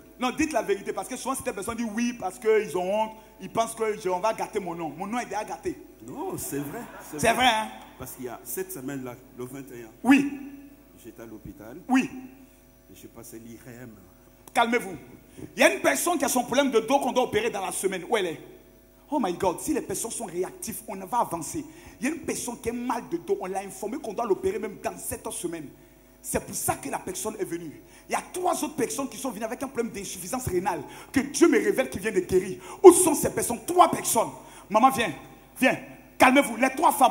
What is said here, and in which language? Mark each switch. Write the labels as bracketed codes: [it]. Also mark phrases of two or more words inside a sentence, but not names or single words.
[fr] Non, dites la vérité, parce que souvent cette personne dit oui parce qu'ils ont honte, ils pensent qu'on va gâter mon nom. Mon nom est déjà gâté. Non, c'est vrai. C'est vrai, hein? Parce qu'il y a cette semaine-là, le 21, oui, j'étais à l'hôpital. Oui. Et je passais l'IRM. Calmez-vous. Il y a une personne qui a son problème de dos qu'on doit opérer dans la semaine. Où elle est? [en] Oh my God, [fr] si les personnes sont réactives, on va avancer. Il y a une personne qui a mal de dos, on l'a informé qu'on doit l'opérer même dans cette semaine. C'est pour ça que la personne est venue. Il y a 3 autres personnes qui sont venues avec un problème d'insuffisance rénale que Dieu me révèle qui vient de guérir. Où sont ces personnes? 3 personnes. Maman, viens. Viens. Calmez-vous. Les 3 femmes.